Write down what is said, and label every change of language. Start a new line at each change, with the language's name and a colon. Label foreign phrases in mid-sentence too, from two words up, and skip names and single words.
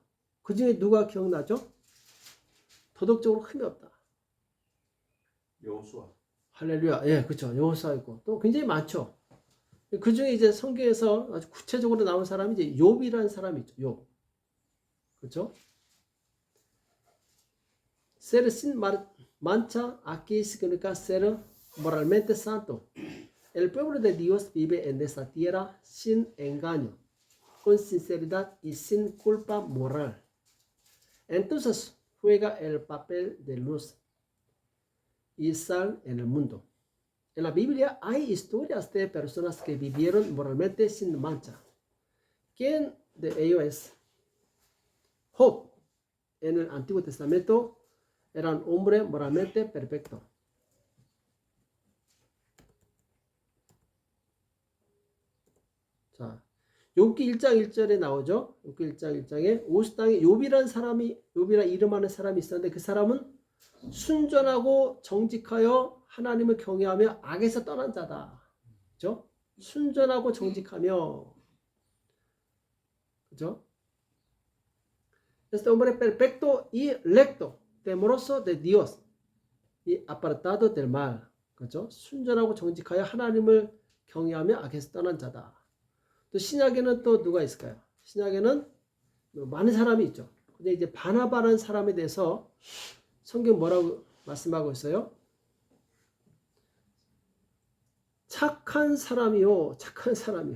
Korean: 그 중에 누가 기억나죠? 도덕적으로 흠이 없다. 여호수아. 할렐루야. 예, 그렇죠. 여호수아 있고 또 굉장히 많죠. 그 중에 이제 성경에서 아주 구체적으로 나온 사람이 이제 욥이라는 사람이 있죠. 욥. 그렇죠?
Spanish: Ser sin mancha aquí significa ser moralmente santo. El pueblo de Dios vive en esta tierra sin engaño, con sinceridad y sin culpa moral. Entonces juega el papel de luz y sal en el mundo. En la Biblia hay historias de personas que vivieron moralmente sin mancha. ¿Quién de ellos es? Job. En el Antiguo Testamento era un hombre moralmente perfecto.
Korean: 자, 욥기 1장 1절에 나오죠. 욥기 1장 1장에 우스 땅에 욥이라 이름하는 사람이 있었는데 그 사람은 순전하고 정직하여 하나님을 경외하며 악에서 떠난 자다. 그죠? 순전하고 정직하며. 그죠?
Spanish: Este hombre perfecto y recto, temeroso de Dios y apartado del mal.
Korean: 그죠? 순전하고 정직하여 하나님을 경외하며 악에서 떠난 자다. 또 신약에는 또 누가 있을까요? 신약에는 많은 사람이 있죠. 근데 이제 바나바라는 사람에 대해서 성경 뭐라고 말씀하고 있어요? 착한 사람이요, 착한 사람이요.